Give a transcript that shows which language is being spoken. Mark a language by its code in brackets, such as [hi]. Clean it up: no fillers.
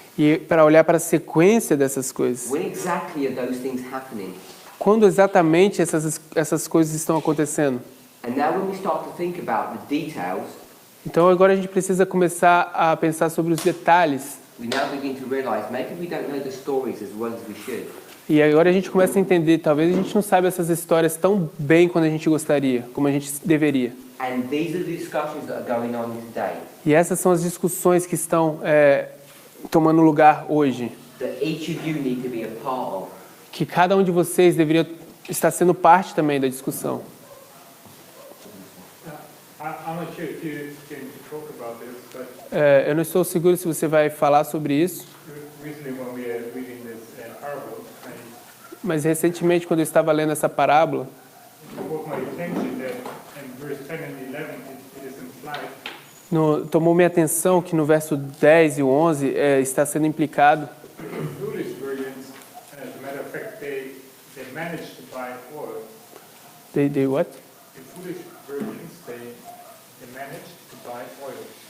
[pt] E para olhar para a sequência dessas coisas. [en] When exactly are those things happening? [pt] Quando exatamente essas coisas estão acontecendo? [en] And now when we start to think about the details, [pt] Então agora a gente precisa começar a pensar sobre os detalhes. [en] we now begin to realize maybe we don't know the stories as well as we should. [pt] E agora a gente começa a entender, talvez a gente não saiba essas histórias tão bem quanto a gente gostaria, como a gente deveria. [en] And these are the discussions that are going on today. [pt] E essas são as discussões que estão tomando lugar hoje, [en] That each of you need to be a part of. [pt] que cada um de vocês deveria estar sendo parte também da discussão. [en] I'm not sure if you can talk about this, but [pt] Eu não estou seguro se você vai falar sobre isso, [en] recently when we are reading this parable, [pt] mas recentemente quando eu estava lendo essa parábola, [en] it caught my attention that in verse 10 and 11 it is implied [pt] tomou minha atenção que no verso 10 e o 11 está sendo implicado [en] that the foolish virgins, and as a matter of fact, they managed to buy oil. they what? The foolish virgins, they managed to buy oil.